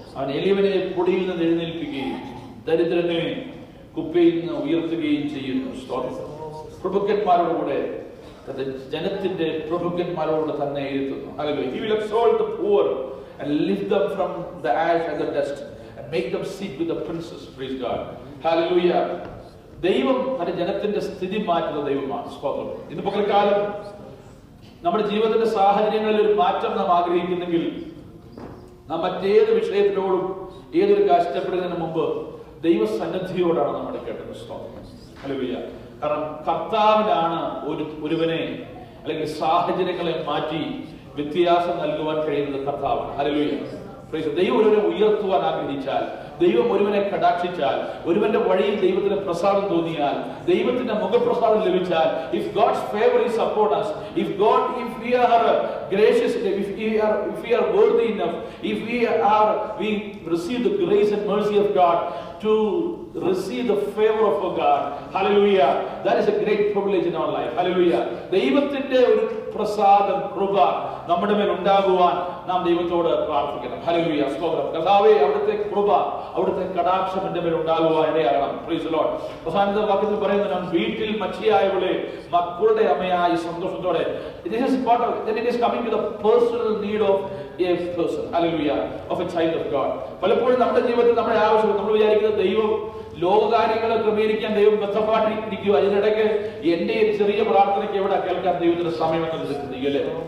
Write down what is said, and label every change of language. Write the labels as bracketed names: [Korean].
[Malayalam] അവൻ എളിയവനെ പൊടിയിൽ നിന്ന് എഴുന്നേൽപ്പിക്കുകയും ദരിദ്രനെ കുപ്പയിൽ നിന്ന് ഉയർത്തുകയും ചെയ്യുന്നു. സ്തോത്രം. പ്രഭുക്കന്മാരുടെ കൂടെ ജനത്തിന്റെ പ്രഭുക്കന്മാരോട് തന്നെ ഇരുത്തുന്നു. [English] Hallelujah. He will exalt the poor and lift them from the ash and the dust and make them sit with the princes. Praise God. Hallelujah. [Malayalam] ദൈവം തന്റെ ജനത്തിന്റെ സ്ഥിതി മാറ്റുന്ന ദൈവമാണ്. സ്തോത്രം. ഇന്ന് പകൽക്കാലം നമ്മുടെ ജീവിതത്തിന്റെ സാഹചര്യങ്ങളിൽ ഒരു മാറ്റം നാം ആഗ്രഹിക്കുന്നെങ്കിൽ നാം മറ്റേത് വിഷയത്തിനോടും ഏതൊരു കഷ്ടപ്പെടുന്നതിന് മുമ്പ് ദൈവസന്നിധിയോടാണ് നാം എടുക്കേണ്ടത്. സ്തോത്രം. ഹല്ലേലൂയ. കാരണം കർത്താവിനാണ് ഒരുവനെ അല്ലെങ്കിൽ സാഹചര്യങ്ങളെ മാറ്റി വ്യത്യാസം നൽകുവാൻ കഴിയുന്നത് കർത്താവാണ്. ഹല്ലേലൂയ. ദൈവം ഒരുവനെ ഉയർത്തുവാൻ ആഗ്രഹിച്ചാൽ, ദൈവം ഒരുവനെ കടാക്ഷിച്ചാൽ, ഒരുവന്റെ വഴിയിൽ ദൈവത്തിന് പ്രസാദം തോന്നിയാൽ, ദൈവത്തിന്റെ മുഖപ്രസാദം ലഭിച്ചാൽ, [English] if God's favor is upon us, if we are gracious, if we are worthy enough, if we receive the grace and mercy of God to receive the favor of God, hallelujah, that is a great privilege in our life. Hallelujah. [Malayalam] ദൈവത്തിന്റെ ഒരു പ്രസാദം കൃപ നമ്മുടെ മേൽ ഉണ്ടാകുവാൻ നാം ദൈവത്തോട് പ്രാർത്ഥിക്കണം. ഹല്ലേലൂയ. സ്തോത്രം. കർത്താവേ, അവിടുത്തെ കൃപ, അവിടുത്തെ കടാക്ഷം എൻ്റെ മേൽ ഉണ്ടാകുവാൻ ഇടയാകണം. [English] Praise the lord. [Malayalam] അവസാനത്തെ വാക്യത്തിൽ പറയുന്നതാണ്, വീട്ടിൽ മച്ചിയായവളെ മക്കളുടെ അമ്മയായി സന്തോഷത്തോടെ. [English] This is part of, then it is coming to the personal need of a person. Hallelujah. Of a child of God. [Malayalam] പലപ്പോഴും നമ്മുടെ ജീവിതത്തിൽ നമ്മുടെ ആവശ്യം നമ്മൾ വിചാരിക്കുന്നത് ദൈവം ലോകകാര്യങ്ങളെ ക്രമീകരിക്കാൻ ദൈവം ബന്ധപ്പാട്ടിരിക്കുക, അതിനിടയ്ക്ക് എന്റെ ചെറിയ പ്രാർത്ഥനയ്ക്ക് എവിടെ കേൾക്കാൻ ദൈവത്തിന് സമയമെന്ന് ചിന്തിക്കല്ലേ.